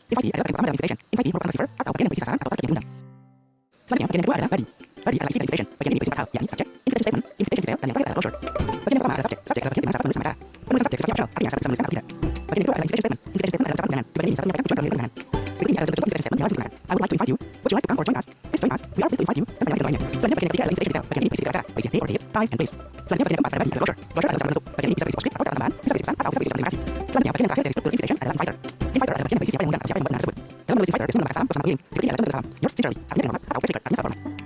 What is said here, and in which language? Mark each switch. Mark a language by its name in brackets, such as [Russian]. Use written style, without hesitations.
[Indonesian] Invitee adalah bagian pertama dalam invitation. Invitee merupakan receiver atau bagian yang berisi sasaran atau target yang diundang. Selanjutnya, bagian yang kedua adalah body. Body adalah isi dari invitation. Bagian ini berisi 4 hal, yakni subject, invitation statement, invitation detail, dan yang terakhir adalah closure. Bagian yang pertama adalah subject. Subject adalah bagian di mana sahabat menulis sama cara. Penulisan subjek sifatnya optional, artinya sahabat bisa menuliskan atau tidak. Bagian yang kedua adalah invitation statement. Invitation statement adalah ucapan undangan. Di bagian ini sahabat menyampaikan tujuan dalam undangan. Berikut ini adalah bentuk invitation statement yang harus digunakan. [English] I would like to invite you. Would you like to come or join us? Please join us. We are pleased to invite you. [Indonesian] Dan banyak lagi contohnya. Selanjutnya bagian yang ketiga adalah invitation detail. Bagian ini berisi acara, berisi [English] date or date, time, and place. [Indonesian] Selanjutnya bagian yang keempat adalah body atau closure. Closure adalah ucapan penutup. Bagian ini bisa berisi postscript atau kata tambahan, bisa berisi pesan atau bisa berisi terima kasih. Selanjutnya bagian yang terakhir dari struktur invitation adalah inviter. Inviter adalah bagian yang berisi siapa yang mengundang atau siapa yang membuat undangan tersebut. Dalam menulis inviter, biasanya menggunakan salam bersama pengirim. Berikut ini adalah contoh salam. [English] Yours sincerely. [Indonesian] Artinya dengan hormat atau [English] very secret. [Indonesian] Artinya sangat hormat.